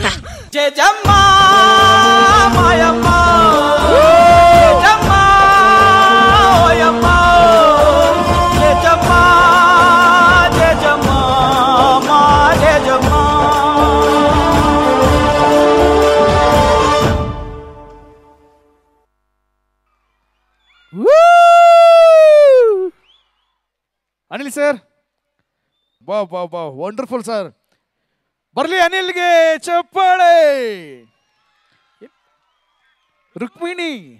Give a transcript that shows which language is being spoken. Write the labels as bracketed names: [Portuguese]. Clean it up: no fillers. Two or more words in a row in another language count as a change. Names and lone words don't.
[Telugu] జయజమ్మ మాయమ్మ జయజమ్మ ఓయమ్మ జయజమ్మ జయజమ్మ మా జయజమ్మ. [Kannada] ಅನಿಲ್ ಸರ್, ಬಾ ಬಾ ಬಾ, [English] wonderful sir. [Kannada] ಬರ್ಲಿ ಅನಿಲ್ಗೆ ಚಪ್ಪಾಳೆ. ರುಕ್ಮಿಣಿ